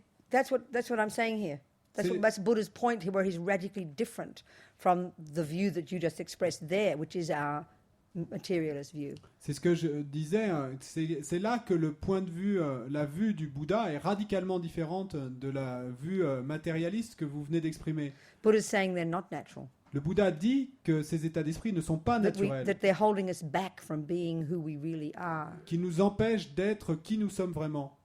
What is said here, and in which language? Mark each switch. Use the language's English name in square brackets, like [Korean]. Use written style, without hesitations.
[English] That's what I'm saying here. That's Buddha's point here, where he's radically different from the view that you just expressed there, which is our materialist view. [French] C'est ce que je disais. C'est là que le point de vue, la vue du Bouddha est radicalement différente de la vue matérialiste que vous venez d'exprimer. [English] Buddha's saying they're not natural. [French] Le Bouddha dit que ces états d'esprit ne sont pas naturels, [English] That they're holding us back from being who we really are. [French] qui nous empêchent d'être qui nous sommes vraiment,